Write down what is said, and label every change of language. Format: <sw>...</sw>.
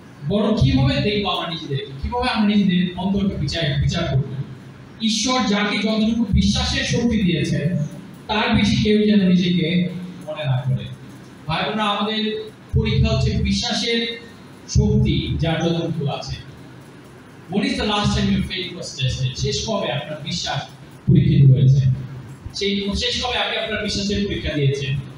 <bn>বরং কিভাবে দেখবো আমরা নিজেদের, কিভাবে আমরা নিজেদের অন্তরকে বিচার করবো? ঈশ্বর যাকে যতটুকু বিশ্বাসের শক্তি দিয়েছে তার বেশি কেউ যেন নিজেকে মনে না করে। ভাই বোনেরা, আমাদের পরীক্ষা হচ্ছে বিশ্বাসের শক্তি যার যতটুকু আছে।</bn> <en>When is the last time your faith was tested?</en> <bn>শেষ কবে আপনার বিশ্বাস পরীক্ষিত হয়েছে? শেষ কবে আপনি আপনার বিশ্বাসের পরীক্ষা দিয়েছেন?</bn>